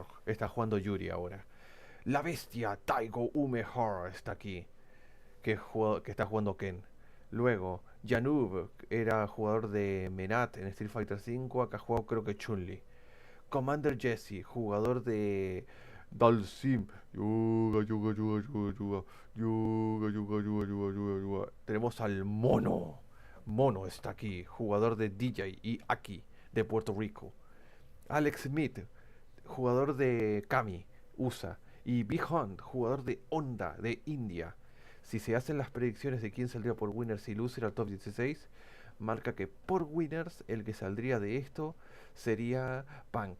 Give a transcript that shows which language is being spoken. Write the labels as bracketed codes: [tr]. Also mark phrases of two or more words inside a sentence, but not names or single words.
[es] Está jugando Yuri ahora. La bestia Taigo Umehara está aquí, que está jugando Ken. Luego, Janub era jugador de Menat en Street Fighter V, acá jugado creo que Chun-Li. Commander Jesse, jugador de Dalsim. Yuga, yuga, yuga, yuga, yuga. Yuga, yuga, yuga, yuga, yuga, yuga. Tenemos al Mono. Mono está aquí, jugador de DJ y Aki de Puerto Rico. Alex Smith, jugador de Kami, USA. Y Big Hunt, jugador de Honda de India. Si se hacen las predicciones de quién saldría por winners y loser al top 16, marca que por winners el que saldría de esto sería Punk.